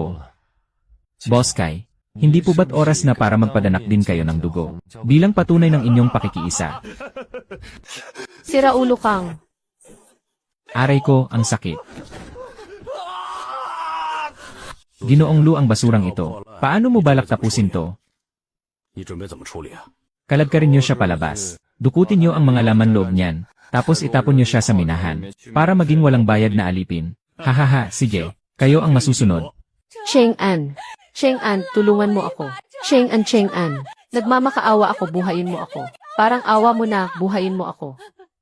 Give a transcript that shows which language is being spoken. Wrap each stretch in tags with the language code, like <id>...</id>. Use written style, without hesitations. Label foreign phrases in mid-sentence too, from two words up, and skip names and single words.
<tl>Boss Kai, hindi po ba't oras na para magpadanak din kayo ng dugo, bilang patunay ng inyong pakikiisa? Sira ulo kang. Aray ko, ang sakit. Ginoong Lu ang basurang ito. Paano mo balak tapusin to?</tl> <zh>你准备怎么处理啊？</zh> <tl>Kalagkarin niyo siya palabas. Dukutin niyo ang mga laman loob niyan. Tapos itapon niyo siya sa minahan. Para maging walang bayad na alipin. Hahaha, sige. Kayo ang masusunod. Cheng An. Cheng An, tulungan mo ako. Cheng An. Nagmamakaawa ako, buhayin mo ako. Parang awa mo na, buhayin mo ako.</tl>